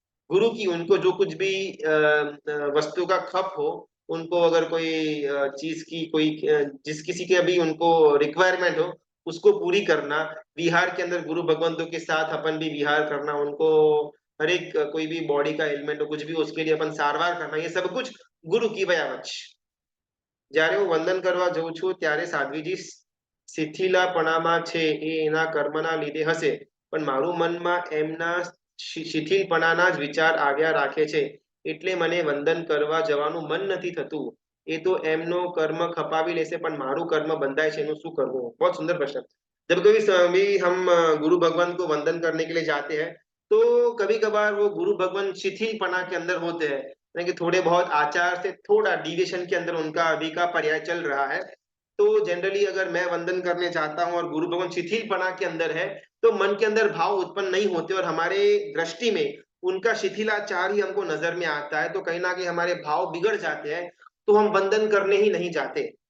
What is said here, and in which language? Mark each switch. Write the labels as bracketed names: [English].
[Hindi] गुरु की उनको जो कुछ भी वस्तु का खप हो, उनको अगर कोई चीज की कोई जिस किसी के अभी उनको रिक्वायरमेंट हो उसको पूरी करना, विहार के अंदर गुरु भगवंतों के साथ अपन भी विहार करना, उनको हर एक कोई भी बॉडी का एलिमेंट हो कुछ भी उसके लिए अपन सारवार करना, ये सब कुछ गुरु की व्यावच। [Gujarati] જ્યારે હું વંદન કરવા જઉં છું ત્યારે સાધ્વીજી શિથિલાપણામાં છે એ એના કર્મના લીધે હશે, પણ મારું મનમાં એમના શિથિલપણાના જ વિચાર આવ્યા રાખે છે, એટલે મને વંદન કરવા જવાનું મન નથી થતું। એ તો એમનો કર્મ ખપાવી લેશે પણ મારું કર્મ બંધાય છે, એનું શું કરવું? [Hindi] बहुत सुंदर प्रश्न। जब कभी भी हम गुरु भगवान को वंदन करने के लिए जाते हैं तो कभी कभार वो गुरु भगवान शिथिलपना के अंदर होते हैं, यानी कि थोड़े बहुत आचार से थोड़ा डिविएशन के अंदर उनका अभी का पर्याय चल रहा है। तो जनरली अगर मैं वंदन करने जाता हूँ और गुरु भगवान शिथिलपना के अंदर है तो मन के अंदर भाव उत्पन्न नहीं होते और हमारे दृष्टि में उनका शिथिलाचार ही हमको नजर में आता है, तो कहीं ना कहीं हमारे भाव बिगड़ जाते हैं, तो हम वंदन करने ही नहीं जाते।